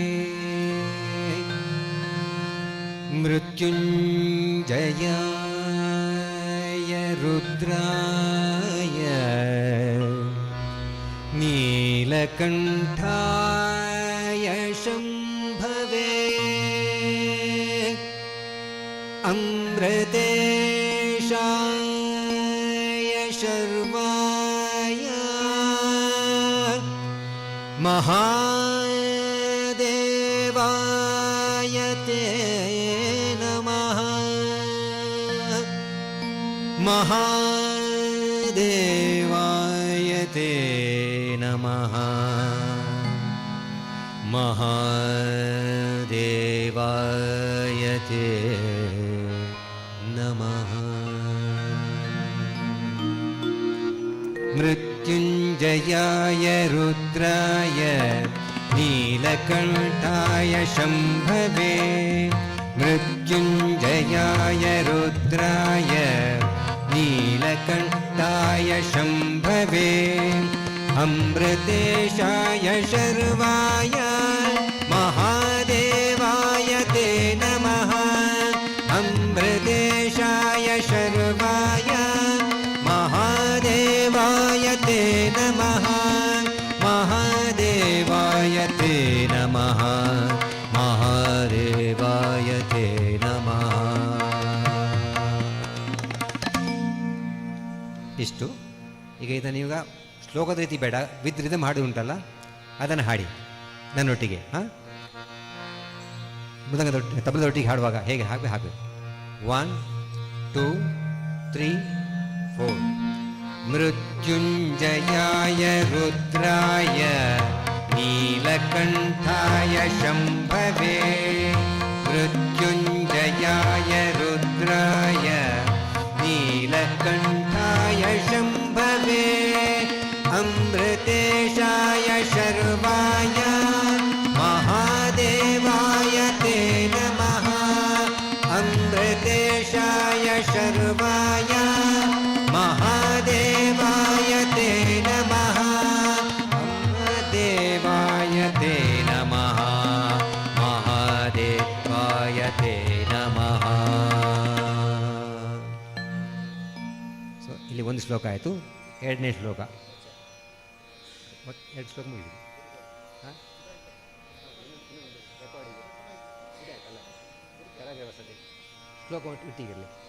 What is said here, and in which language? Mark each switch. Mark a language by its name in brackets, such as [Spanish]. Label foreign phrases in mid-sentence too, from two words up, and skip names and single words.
[Sanskrit] ಮೃತ್ಯುಂಜಯಾಯ ರುದ್ರಾಯ ನೀಲಕಂಠಾಯ ಶಂಭವೇ ಅಮೃತೇಶಾಯ ಶರ್ವಾಯ ಮಹಾದೇವಾಯ ತೇ ನಮಃ ಮಹಾದೇವಾಯ ತೇ ನಮಃ ಮಹಾದೇವಾಯ ತೇ ನಮಃ ಮೃತ್ಯುಂಜಯಾಯ ರುದ್ರಾಯ ನೀಲಕಂಠಾಯ ಶಂಭವೇ ಮೃತ್ಯುಂಜಯಾಯ ರುದ್ರಾಯ ನೀಲಕಂಠಾಯ ಶಂಭವೇ ಅಮೃತೇಶಾಯ ಶರ್ವಾಯ ಮಹಾದೇವಾಯ ತೇ ನಮಃ ಅಮೃತೇಶಾಯ ಶರ್ವಾಯ ಮಹಾದೇವಾಯ ತೇ ನಮಃ ಮಹಾದೇವಾಯ ತೇ ನಮಃ ಮಹಾದೇವಾಯ ತೇ ನಮಃ. [Kannada] ಇಷ್ಟು. ಈಗ ಇದನ್ನು ಈಗ ಶ್ಲೋಕದ ರೀತಿ ಬೇಡ, [English] with rhythm [Kannada] ಹಾಡು ಉಂಟಲ್ಲ ಅದನ್ನು ಹಾಡಿ ನನ್ನೊಟ್ಟಿಗೆ. ಹಾಂ, ಮೃದಂಗದೊಟ್ಟಿಗೆ ತಬಲದೊಟ್ಟಿಗೆ ಹಾಡುವಾಗ ಹೇಗೆ ಹಾಕಬೇಕು. 1 2 3 4. [Sanskrit] ಮೃತ್ಯುಂಜಯಾಯ ರುದ್ರಾಯ ನೀಲಕಂಠಾಯ ಶಂಭವೇ ಮೃತ್ಯುಂಜಯಾಯ ರುದ್ರಾಯ ನೀಲಕಂಠಾಯ ಶಂಭವೇ ಅಮೃತೇಶಾಯ ಶರ್ವಾಯ ಮಹಾದೇವಾಯ ತೇ ನಮಃ ಅಮೃತೇಶಾಯ ಶರ್ವಾಯ ಮಹಾದೇವಾಯ ತೇ ನಮಃ ಮಹಾದೇವಾಯ ತೇ ನಮಃ ಮಹಾದೇವಾಯ ತೇ ನಮಃ. [Kannada] ಸೊ ಇಲ್ಲಿ ಒಂದು ಶ್ಲೋಕ ಆಯಿತು. ಎರಡನೇ ಶ್ಲೋಕ, ಎರಡು ಶ್ಲೋಕ ಮುಗಿದಿದೆ. ಹಾಂ, ಶ್ಲೋಕ ಒಟ್ಟಿಗಿರಲಿ.